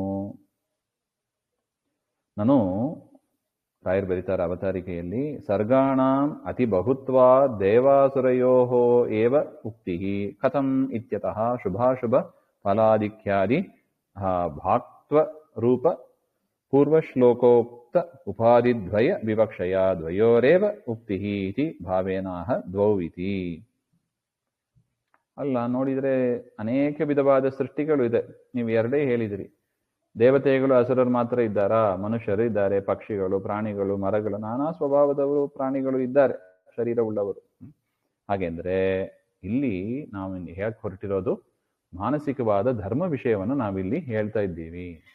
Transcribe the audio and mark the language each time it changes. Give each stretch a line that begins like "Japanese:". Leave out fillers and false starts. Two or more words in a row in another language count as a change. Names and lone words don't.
Kannada: ನಾನು ರಾಯರು ಬರೀತಾರೆ ಅವತಾರಿಕೆಯಲ್ಲಿ,
Sanskrit: ಸರ್ಗಾಣಾಂ ಅತಿ ಬಹುತ್ವಾ ದೇವಾಸುರಯೋ ಏವ ಉಕ್ತಿ ಕಥಂ ಇತ್ಯತಃ ಶುಭಾಶುಭ ಫಲಾಧಿಕ್ಯಾದಿ ಭಾಕ್ತ್ವ ರೂಪ ಪೂರ್ವಶ್ಲೋಕೋಕ್ತ ಉಪಾಧಿದ್ವಯ ವಿವಕ್ಷಯ ದ್ವಯೋರೇವ ಉಕ್ತಿ ಇತಿ ಭಾವೇನಾಹ ದ್ವೌ ಇತಿ.
Kannada: ಅಲ್ಲ, ನೋಡಿದರೆ ಅನೇಕ ವಿಧವಾದ ಸೃಷ್ಟಿಗಳು ಇದೆ. ನೀವು ಎರಡೇ ಹೇಳಿದಿರಿ. ದೇವತೆಗಳು ಅಸುರರು ಮಾತ್ರ ಇದ್ದಾರಾ? ಮನುಷ್ಯರು ಇದ್ದಾರೆ, ಪಕ್ಷಿಗಳು, ಪ್ರಾಣಿಗಳು, ಮರಗಳು, ನಾನಾ ಸ್ವಭಾವದವರು ಪ್ರಾಣಿಗಳು ಇದ್ದಾರೆ, ಶರೀರವುಳ್ಳವರು. ಹಾಗೆಂದ್ರೆ ಇಲ್ಲಿ ನಾವು ಹೇಳಕ್ ಹೊರಟಿರೋದು ಮಾನಸಿಕವಾದ ಧರ್ಮ ವಿಷಯವನ್ನು ನಾವಿಲ್ಲಿ ಹೇಳ್ತಾ ಇದ್ದೀವಿ.